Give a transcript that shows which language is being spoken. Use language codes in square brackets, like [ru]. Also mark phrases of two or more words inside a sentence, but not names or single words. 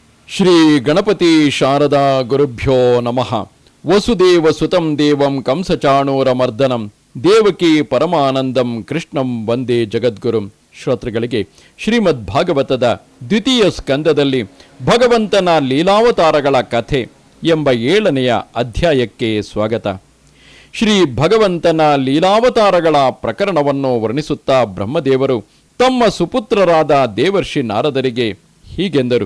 [sa] ಶ್ರೀ ಗಣಪತಿ ಶಾರದಾ ಗುರುಭ್ಯೋ ನಮಃ. ವಸುದೇವ ಸುತಂ ದೇವಂ ಕಂಸಚಾಣೂರಮರ್ದನಂ ದೇವಕಿ ಪರಮಾನಂದಂ ಕೃಷ್ಣಂ ವಂದೇ ಜಗದ್ಗುರುಂ. [kn] ಶ್ರೋತೃಗಳಿಗೆ ಶ್ರೀಮದ್ ಭಾಗವತದ ದ್ವಿತೀಯ ಸ್ಕಂದದಲ್ಲಿ ಭಗವಂತನ ಲೀಲಾವತಾರಗಳ ಕಥೆ ಎಂಬ 7ನೆಯ ಅಧ್ಯಾಯಕ್ಕೆ ಸ್ವಾಗತ. ಶ್ರೀ ಭಗವಂತನ ಲೀಲಾವತಾರಗಳ ಪ್ರಕರಣವನ್ನು ವರ್ಣಿಸುತ್ತಾ ಬ್ರಹ್ಮದೇವರು ತಮ್ಮ ಸುಪುತ್ರರಾದ ದೇವರ್ಷಿ ನಾರದರಿಗೆ ಹೀಗೆಂದರು.